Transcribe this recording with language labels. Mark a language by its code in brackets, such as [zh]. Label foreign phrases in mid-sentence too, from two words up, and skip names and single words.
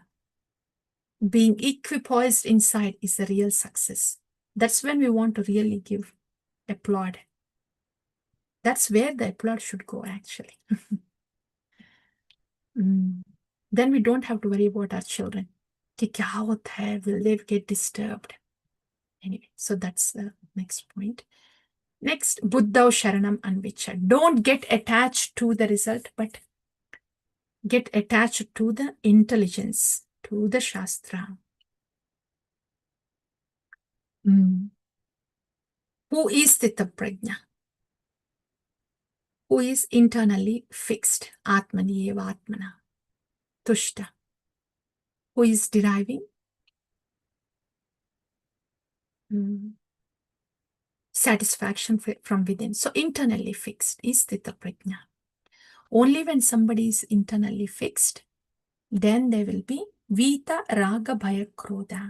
[en] Being equipoised inside is the real success. That's when we want to really give applaud. That's where the applause should go, actually. Then we don't have to worry about our children. [hi] कि क्या होता है? [en] Will they get disturbed? Anyway, so that's the next point. Next, [sa] बुद्धौ शरणम् अन्विच्छ. [en] Don't get attached to the result, but get attached to the intelligence, to the Shastra. Who is [sa] स्थित प्रज्ञ? [en] Who is internally fixed? [sa] आत्मनि एव आत्मना। तुष्टः. [en] Who is deriving satisfaction from within. So internally fixed is [sa] स्थित प्रज्ञ. [en] Only when somebody is internally fixed, then there will be [sa] वीत राग भय क्रोध.